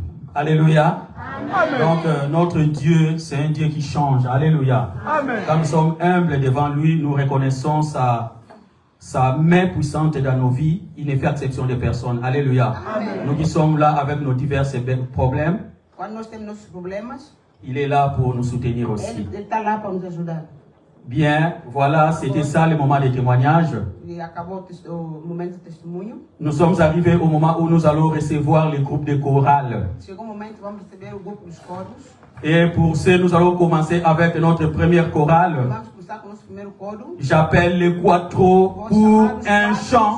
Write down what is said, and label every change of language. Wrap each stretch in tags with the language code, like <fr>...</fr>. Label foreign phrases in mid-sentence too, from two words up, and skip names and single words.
<fr>Alléluia. Amen. Donc notre Dieu, c'est un Dieu qui change. Alléluia. Amen. Quand nous sommes humbles devant lui, nous reconnaissons sa main puissante dans nos vies. Il ne fait exception de personne. Alléluia. Amen. Nous qui sommes là avec nos divers problèmes,</fr> <pt>Quando nós temos nossos problemas,</pt> <fr>il est là pour nous soutenir aussi.</fr> <pt>ele está lá para nos ajudar.</pt> <fr>Bien, voilà, c'était ça le moment de témoignage.</fr> <pt>E acabou o momento do testemunho.</pt> <fr>Nous sommes arrivés au moment où nous allons recevoir le groupe de chorale.</fr> <pt>Chegou o momento que vamos receber o grupo dos coros.</pt> <fr>Et pour ce, nous allons commencer avec notre première chorale.</fr> <pt>Vamos começar com o nosso primeiro coro.</pt> <fr>J'appelle le quattro pour un chant.</fr>